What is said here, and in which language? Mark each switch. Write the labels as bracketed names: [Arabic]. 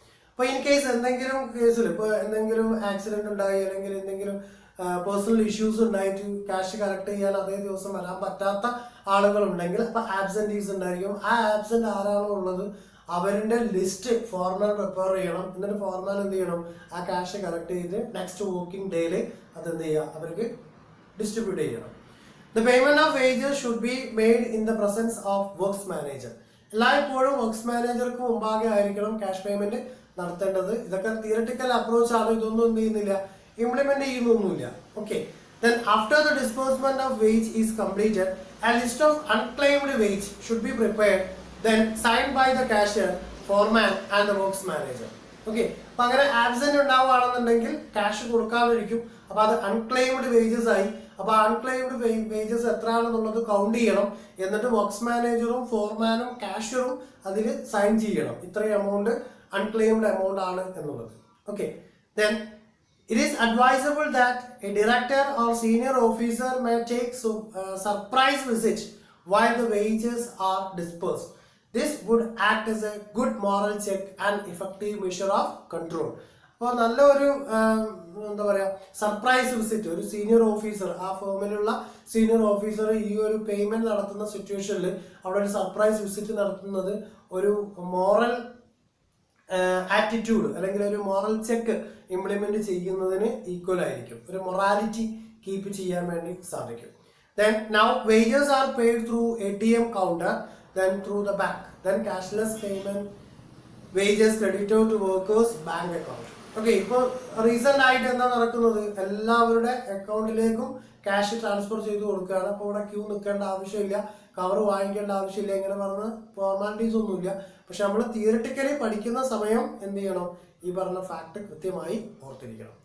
[Malayalam] അപ്പോൾ in case എന്തെങ്കിലും കേസിൽ ഇപ്പോൾ എന്തെങ്കിലും ആക്സിഡന്റ് ഉണ്ടായി അല്ലെങ്കിൽ എന്തെങ്കിലും പേഴ്സണൽ ഇഷ്യൂസ് ഉണ്ടായിട്ട് ക്യാഷ് കളക്ട് ചെയ്യാൻ അതേ ദിവസം വരാൻ പറ്റാത്ത ആളുകൾ ഉണ്ടെങ്കിൽ അപ്പോൾ ആബ്സെന്റീസ് ഉണ്ടായിരിക്കും. ആ ആബ്സെന്റ് ആരാണോ ഉള്ളത് അവരുടെ ലിസ്റ്റ് ഫോർമാൻ പ്രിപ്പയർ ചെയ്യണം. എന്നിട്ട് ഫോർമാൻ എന്ത് ചെയ്യണം, ആ ക്യാഷ് കളക്ട് ചെയ്ത് നെക്സ്റ്റ് വർക്കിംഗ് ഡേയിൽ അത് എന്ത് ചെയ്യുക, അവർക്ക് ഡിസ്ട്രിബ്യൂട്ട് ചെയ്യണം. [English] The payment of wages should be made in the presence of works manager. [Malayalam] എല്ലായ്പ്പോഴും വർക്ക്സ് മാനേജർക്ക് മുമ്പാകെ ആയിരിക്കണം ക്യാഷ് പേയ്മെന്റ് നടത്തേണ്ടത്. ഇതൊക്കെ തിയറട്ടിക്കൽ അപ്രോച്ച് ആണ്, ഇതൊന്നും എന്ത് ചെയ്യുന്നില്ല, implement ചെയ്യുന്നൊന്നുമില്ല. [English] Okay, then after the disbursement of wage is completed, a list of unclaimed wage should be prepared, then signed by the cashier, foreman and the works manager. [Malayalam] Okay, അപ്പൊ അങ്ങനെ absent ഉണ്ടാവുകയാണെന്നുണ്ടെങ്കിൽ cash കൊടുക്കാതിരിക്കും. അപ്പൊ അത് unclaimed wages ആയി. അപ്പൊ unclaimed wages എത്രയാണെന്നുള്ളത് count ചെയ്യണം. എന്നിട്ട് works മാനേജറും ഫോർമാനും കാഷ്യറും അതിൽ sign ചെയ്യണം, ഇത്രയും എമൗണ്ട് അൺക്ലെയിംഡ് എമൗണ്ട് ആണ് എന്നുള്ളത്. [English] Okay, then it is advisable that a director or senior officer may take surprise visit while the wages are dispersed. This would act as a good moral check and effective measure of control. [Malayalam] അപ്പോൾ നല്ലൊരു എന്താ പറയുക, surprise visit ഒരു senior officer, ആ ഫേമിലുള്ള senior officer ഈ ഒരു payment നടത്തുന്ന സിറ്റുവേഷനിൽ അവിടെ ഒരു സർപ്രൈസ് വിസിറ്റ് നടത്തുന്നത് ഒരു മോറൽ ആറ്റിറ്റ്യൂഡ് അല്ലെങ്കിൽ ഒരു മോറൽ ചെക്ക് ഇംപ്ലിമെന്റ് ചെയ്യുന്നതിന് ഈക്വൽ ആയിരിക്കും. ഒരു മൊറാലിറ്റി കീപ്പ് ചെയ്യാൻ വേണ്ടി സാധിക്കും. [English] Then now wages are paid through ATM counter, then through the bank, then cashless payment, wages credited to workers bank account. [Malayalam] Okay, ഇപ്പോൾ റീസെന്റ് ആയിട്ട് എന്താ നടക്കുന്നത്, എല്ലാവരുടെ അക്കൗണ്ടിലേക്കും ക്യാഷ് ട്രാൻസ്ഫർ ചെയ്ത് കൊടുക്കുകയാണ്. അപ്പോൾ ഇവിടെ ക്യൂ നിൽക്കേണ്ട ആവശ്യമില്ല, കവർ വാങ്ങിക്കേണ്ട ആവശ്യമില്ല, ഇങ്ങനെ പറഞ്ഞ ഫോർമാലിറ്റീസ് ഒന്നുമില്ല. പക്ഷെ നമ്മൾ തിയറിറ്റിക്കലി പഠിക്കുന്ന സമയം എന്ത് ചെയ്യണം, ഈ പറഞ്ഞ ഫാക്ട് കൃത്യമായി ഓർത്തിരിക്കണം.